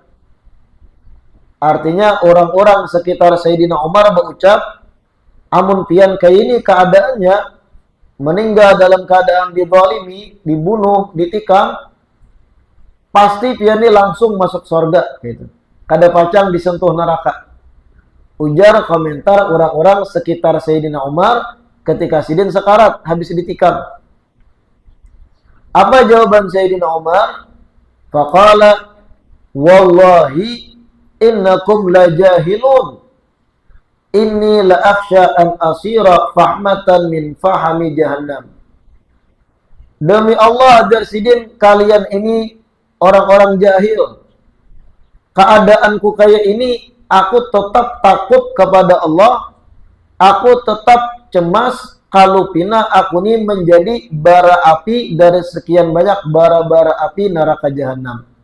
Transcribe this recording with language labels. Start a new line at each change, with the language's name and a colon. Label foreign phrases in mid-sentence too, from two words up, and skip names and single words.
Banjar: Artinya orang-orang sekitar Sayyidina Umar berucap, amun pian kayak ini keadaannya meninggal dalam keadaan dizalimi, dibunuh, ditikam, pasti pian ini langsung masuk surga gitu. Kada pacang disentuh neraka. Ujar komentar orang-orang sekitar Sayyidina Umar ketika sidin sekarat habis ditikam. Apa jawaban Sayyidina Umar?
Arabic: فقال والله إنكم لجاهلون. إني لأخشى أن أصير فحمة من فحم جهنم.
Banjar: Demi Allah agar sidin kalian ini orang-orang jahil. Keadaanku kayak ini, aku tetap takut kepada Allah. Aku tetap cemas kalau pina aku ini menjadi bara api dari sekian banyak bara-bara api neraka jahanam.